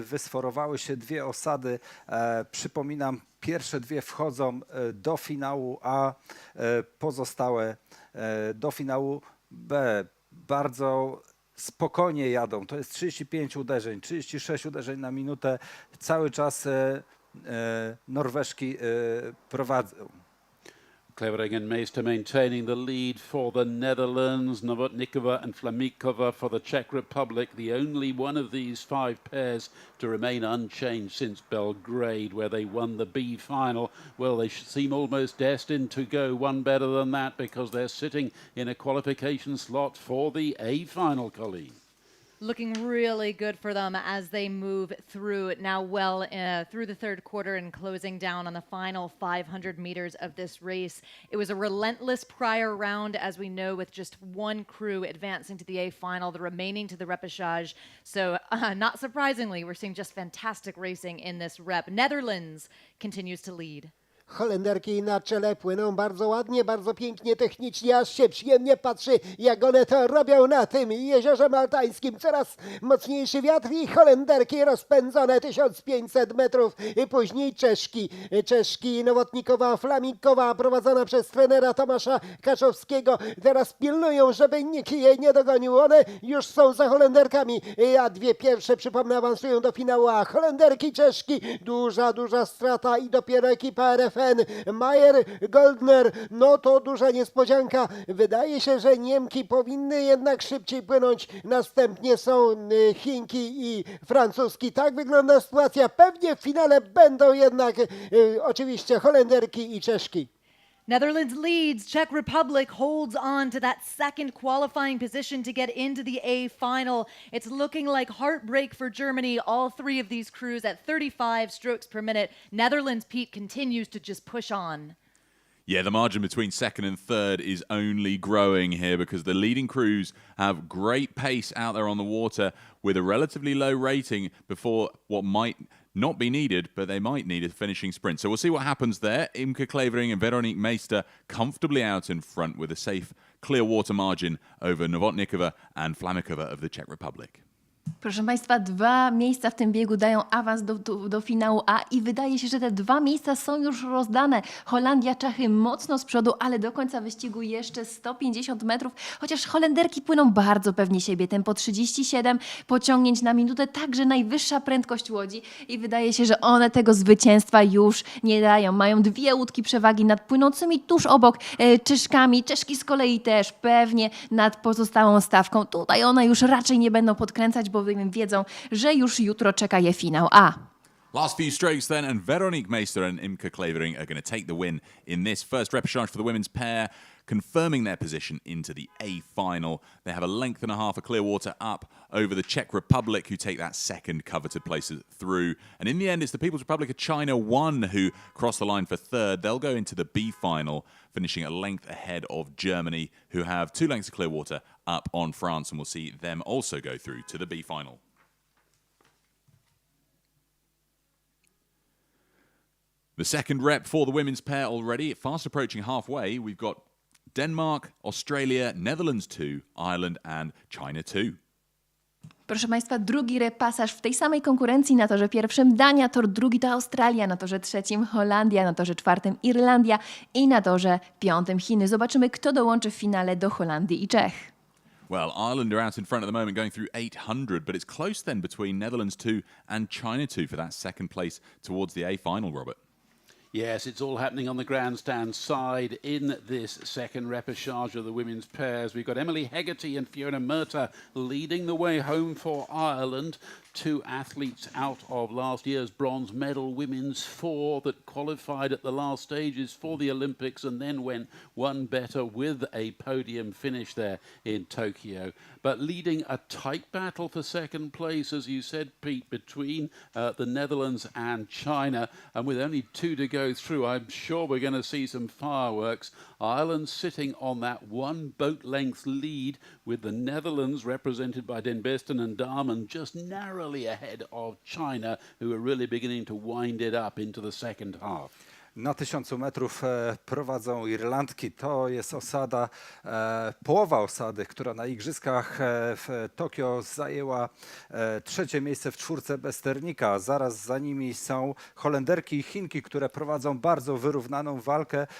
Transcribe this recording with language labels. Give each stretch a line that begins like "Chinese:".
Polish: Wysforowały się 2 osady. Przypominam, pierwsze 2 wchodzą do finału A, pozostałe do finału B. Bardzo spokojnie jadą. To jest 35 uderzeń, 36 uderzeń na minutę. Cały czas Norweżki prowadzą.
English: Clevering and Meester maintaining the lead for the Netherlands. Novotnikova and Flamikova for the Czech Republic. The only one of these 5 pairs to remain unchanged since Belgrade, where they won the B final. Well, they seem almost destined to go one better than that, because they're sitting in a qualification slot for the A final, Colleen. Looking really good for them as they move through now through the third quarter and closing down on the final 500 meters of this race. It was a relentless prior round, as we know, with just 1 crew advancing to the A final, the remaining to the repercharge. So not surprisingly, we're seeing just fantastic racing in this rep. Netherlands continues to lead.
Polish: Holenderki na czele płyną bardzo ładnie, bardzo pięknie, technicznie, aż się przyjemnie patrzy, jak one to robią na tym jeziorze maltańskim. Coraz mocniejszy wiatr i Holenderki rozpędzone 1500 metrów. I później Czeszki Nowotnikowa, Flamikowa, prowadzona przez trenera Tomasza Kaczowskiego. Teraz pilnują, żeby nikt jej nie dogonił. One już są za Holenderkami, a 2 pierwsze, przypomnę, awansują do finału. A Holenderki, Czeszki, duża strata i dopiero ekipa RF Mayer, Goldner, no to duża niespodzianka. Wydaje się, że Niemki powinny jednak szybciej płynąć. Następnie są Chinki i Francuski. Tak wygląda sytuacja. Pewnie w finale będą jednak oczywiście Holenderki i Czeszki.
English: Netherlands leads. Czech Republic holds on to that second qualifying position to get into the A final. It's looking like heartbreak for Germany. All 3 of these crews at 35 strokes per minute. Netherlands, Pete, continues to just push on. Yeah, the margin between second and third is only growing here, because the leading crews have great pace out there on the water with a relatively low rating before what might not be needed, but they might need a finishing sprint. So we'll see what happens there. Imke Clevering and Veronique Meester comfortably out in front with a safe, clear water margin over Novotnikova and Flamikova of the Czech Republic.
Polish: Proszę Państwa, 2 miejsca w tym biegu dają awans do finału A i wydaje się, że te 2 miejsca są już rozdane. Holandia, Czechy mocno z przodu, ale do końca wyścigu jeszcze 150 metrów, chociaż Holenderki płyną bardzo pewnie siebie. Tempo 37 pociągnięć na minutę, także najwyższa prędkość łodzi i wydaje się, że one tego zwycięstwa już nie dają. Mają 2 łódki przewagi nad płynącymi tuż obok Czeszkami. Czeszki z kolei też pewnie nad pozostałą stawką. Tutaj one już raczej nie będą podkręcać, bowiem wiedzą, że już jutro czeka je finał A.
English: Last few strokes then, and Veronique Meester and Imke Clevering are going to take the win in this first repercharge for the women's pair, confirming their position into the A final. They have a length and a half of clear water up over the Czech Republic, who take that second coveted place through. And in the end, it's the People's Republic of China 1 who cross the line for third. They'll go into the B final, finishing a length ahead of Germany, who have 2 lengths of clear water up on France, and we'll see them also go through to the B final. The second rep for the women's pair already, fast approaching halfway. We've got Denmark, Australia, Netherlands 2, Ireland and China 2.
Polish: Proszę Państwa, drugi repasaż w tej samej konkurencji. Na torze pierwszym Dania, tor drugi to Australia, na torze trzecim Holandia, na torze czwartym Irlandia i na torze piątym Chiny. Zobaczymy, kto dołączy w finale do Holandii i Czech.
English: Well, Ireland are out in front at the moment, going through 800, but it's close then between Netherlands 2 and China 2 for that second place towards the A final, Robert. Yes, it's all happening on the grandstand side in this second repercharge of the women's pairs. We've got Emily Hegarty and Fiona Murtagh leading the way home for Ireland. Two athletes out of last year's bronze medal women's four that qualified at the last stages for the Olympics and then went one better with a podium finish there in Tokyo. But leading a tight battle for second place, as you said, Pete, between the Netherlands and China. And with only two to go through, I'm sure we're going to see some fireworks. Ireland sitting on that one boat length lead with the Netherlands represented by Den Besten and Dahmen just narrowly ahead of China, who are really beginning to wind it up into the second half.
Polish: Na 1000 metrów prowadzą Irlandki. To jest osada, połowa osady, która na igrzyskach w Tokio zajęła trzecie miejsce w czwórce bez sternika. Zaraz za nimi są Holenderki i Chinki, które prowadzą bardzo wyrównaną walkę.